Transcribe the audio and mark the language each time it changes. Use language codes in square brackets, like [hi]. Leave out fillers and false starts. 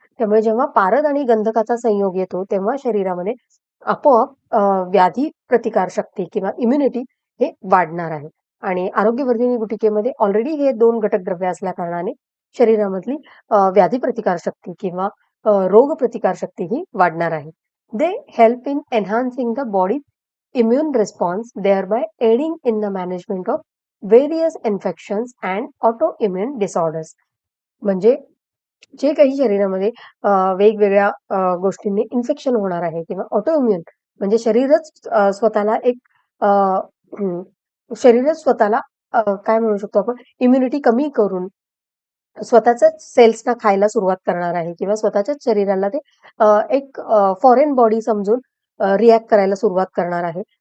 [mr] त्यामुळे जेव्हा पारद आणि गंधकाचा संयोग येतो, तेव्हा शरीरामध्ये आपोआप व्याधी प्रतिकारशक्ती किंवा इम्युनिटी हे वाढणार आहे. आणि आरोग्यवर्धिनी गुटिकेमध्ये ऑलरेडी हे 2 घटक द्रव्य असल्या कारणाने शरीरामधली व्याधी प्रतिकारशक्ती किंवा रोग प्रतिकारशक्ती ही वाढणार आहे. [en] They help in enhancing the body immune response, thereby aiding in the management of various infections and autoimmune disorders. [mr] म्हणजे जे काही शरीरामध्ये वेगवेगळ्या गोष्टींनी इन्फेक्शन होणार आहे किंवा ऑटोइम्युन म्हणजे स्वतःला एक अ, हं, शरीरच स्वतःला काय म्हणू शकतो आपण इम्युनिटी कमी करून स्वतःच्याच सेल्सना खायला सुरुवात करणार आहे किंवा स्वतःच्याच शरीराला ते एक फॉरेन बॉडी समजून रिॲक्ट करायला सुरुवात करणार आहे.